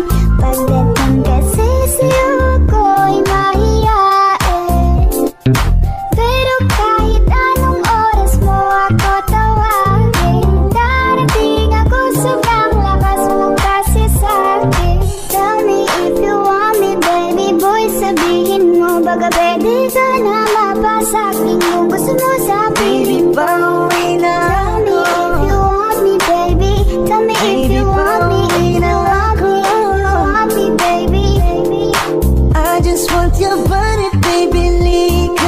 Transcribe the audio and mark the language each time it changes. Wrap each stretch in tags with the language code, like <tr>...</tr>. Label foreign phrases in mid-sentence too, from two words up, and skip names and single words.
<tl>Pagdating kasi sa'yo ko'y mahiyain. Pero kahit anong oras mo ako tawagin, darating ako, sobrang lakas mo kasi sa'kin.</tl> <en>Tell me if you want me, baby boy,</en> <tl>sabihin mo. Baga pwede ka na mapasa'kin kung gusto mo sa Baby, pauwi na</tl> <en>Tell me</en> <tl>ako.</tl> <en>if you want me, baby. Tell me if you want me, if you want me, if you want me, baby. I just want your body, baby, leave.</en>